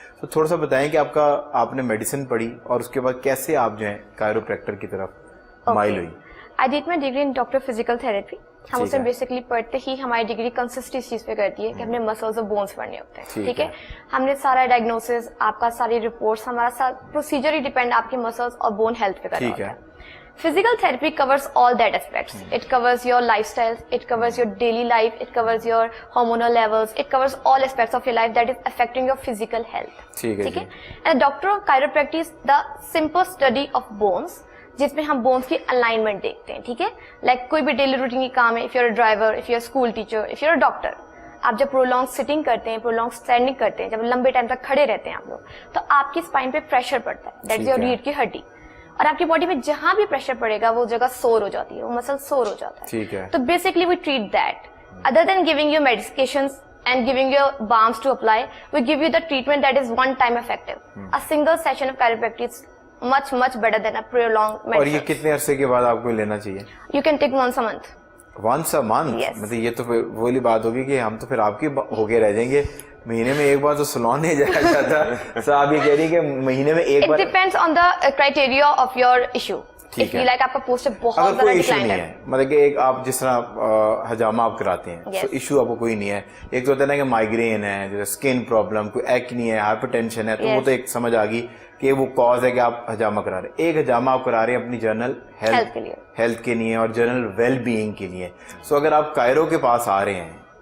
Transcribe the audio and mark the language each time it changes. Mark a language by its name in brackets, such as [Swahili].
[Urdu] تو تھوڑا سا بتائیں کہ آپ نے میڈیسن پڑھی اور اس کے بعد کیسے آپ جو ہیں کائروپریکٹر کی طرف مائل ہوئی. [English] I did my degree in doctor physical therapy. [Urdu] ہم اسے بیسکلی پڑھتے ہی ہماری ڈگری کنسسٹ اس چیز پہ کرتی ہے کہ ہم نے مسلز اور بونس پڑھنے ہوتے ہیں. ٹھیک ہے, ہم نے سارا ڈائگنوسس, آپ کا ساری رپورٹس, ہمارا پروسیجر ہی ڈیپینڈ آپ کے مسلس اور بون ہیلتھ پہ کرنا ہوتا ہے. [English] Physical therapy covers all that aspects. It covers your lifestyle, it covers your daily life, it covers your hormonal levels, it covers all aspects of your life that is affecting your physical health. Okay? And the doctor of chiropractic is the simple study of bones, [Urdu] جس میں ہم bonus کی alignment دیکھتے ہیں. ٹھیک ہے, like کوئی بھی ڈیلی روٹین کی کام ہے, if you are driver, if you are school teacher, if you are doctor, آپ جب پرولونگ سٹنگ کرتے ہیں, پرولونگ اسٹینڈنگ کرتے ہیں, جب لمبے ٹائم تک کھڑے رہتے ہیں آپ لوگ, تو آپ کی اسپائن پہ پریشر پڑتا ہے, دیٹ از یور ریڑھ کی ہڈی, اور آپ کی باڈی میں جہاں بھی پریشر پڑے گا وہ جگہ سور ہو جاتی ہے, وہ مسل سور ہو جاتا ہے. ٹھیک ہے, تو basically we treat that. [English] Other than giving you medications and giving you balms to apply, we give you the treatment that is one time effective. A single session of chiropractic is much better than a prolonged medicine. [Urdu] اور یہ کتنے عرصے کے بعد آپ کو لینا چاہیے؟ [English] You can take once a month. once a month? Yes. [Urdu] مطلب یہ تو وہی بات ہوگی کہ ہم تو پھر آپ کی ہو کے رہ جائیں گے. مہینے میں ایک بار تو سلون نہیں جایا جاتا. سر آپ یہ کہہ رہی کہ مہینے میں ایک بار. [English] It depends on the criteria of your issue. [Urdu] ٹھیک ہے, لائک آپ کا پوسچر بہت اگر کوئی ایشو نہیں ہے, مطلب کہ ایک آپ جس طرح حجامہ آپ کراتے ہیں تو ایشو آپ کو کوئی نہیں ہے, ایک تو ہوتا ہے نا کہ مائگرین ہے, جیسے اسکن پرابلم, کوئی ایکنی ہے, ہائپر ٹینشن ہے, تو وہ تو ایک سمجھ آ گئی کہ وہ کاز ہے کہ آپ حجامہ کرا رہے ہیں. ایک حجامہ آپ کرا رہے ہیں اپنی جنرل ہیلتھ کے لیے اور جنرل ویل بینگ کے لیے. سو اگر آپ کائرو کے پاس آ رہے ہیں